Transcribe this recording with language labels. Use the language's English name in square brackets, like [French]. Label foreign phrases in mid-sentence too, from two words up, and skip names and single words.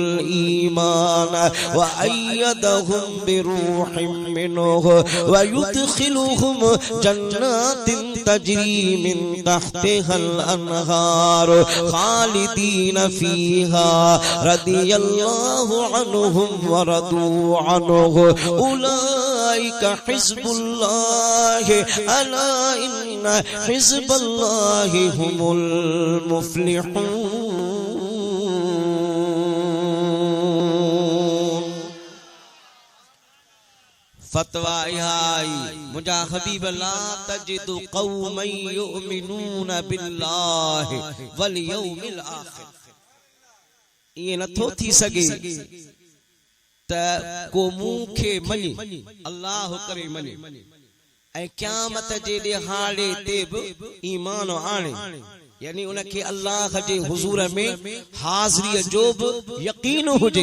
[Arabic] إيمان وأيدهم بروح منه ويدخلهم جنات تجري من تحتها الأنهار خالدين فيها رضي الله عنهم ورضوا عنه أولئك أولئك حزب الله ألا إن حزب الله هم المفلحون. [Sindhi] फतवा आई मुझा हबीब [Arabic] لا تجد قوما يؤمنون بالله واليوم الآخر. [Sindhi] ये नथो थी सके त को मुखे मनी अल्लाह करे मनी ऐं क़यामत जे ॾिहाड़े ते बि ईमान आणे, यानी उनखे अल्लाह जे हुजूर में हाज़िरीअ जो बि यकीन हुजे।